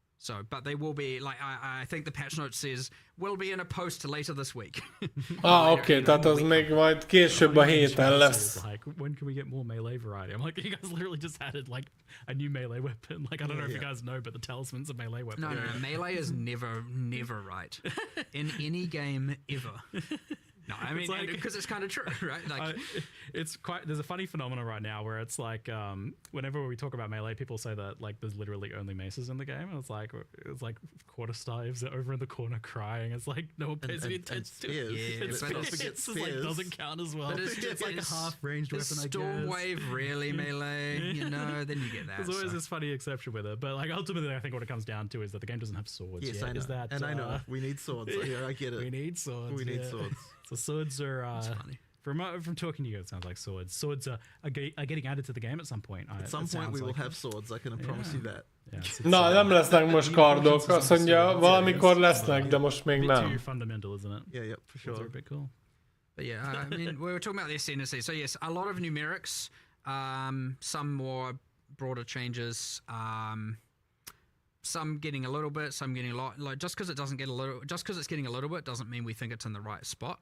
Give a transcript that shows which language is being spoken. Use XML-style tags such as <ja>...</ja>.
<en>So, but they will be, like, I think the patch note says, will be in a post later this week.</en> <hu>Oké, tehát az még majd később a héten lesz.</hu> <en>Like, when can we get more melee variety? I'm like, you guys literally just added like a new melee weapon. Like, I don't know if you guys know, but the talisman's a melee weapon. No, melee is never right in any game ever. No, I mean, because it's kind of true, right? Like, there's a funny phenomenon right now where it's like, whenever we talk about melee, people say that like there's literally only maces in the game, and it's like quarterstaves are over in the corner crying. It's like no one pays any attention to it. Yeah, It's but just like doesn't count as well. But It's like a half ranged weapon, I guess. Stormwave really melee, you know? Then you get that. There's always this funny exception with it, but like ultimately, I think what it comes down to is that the game doesn't have swords. Yes, yet. I know. Is that, I know. We need swords. Yeah, I get it. We need swords. We need swords. So swords are. funny. From talking to you, it sounds like swords. Swords are getting added to the game at some point. At some point we will have swords. I can promise you that.</en> <hu>Na, nem lesznek most kardok. Azt mondja, valamikor lesznek, de most még nem.</hu> <en>Too fundamental, isn't it? Yeah, for sure. Are a bit cool. But yeah, I mean, we were talking about the ascendancy. So yes, a lot of numerics, some more broader changes, some getting a little bit, some getting a lot. Like just because it's getting a little bit doesn't mean we think it's in the right spot.</en>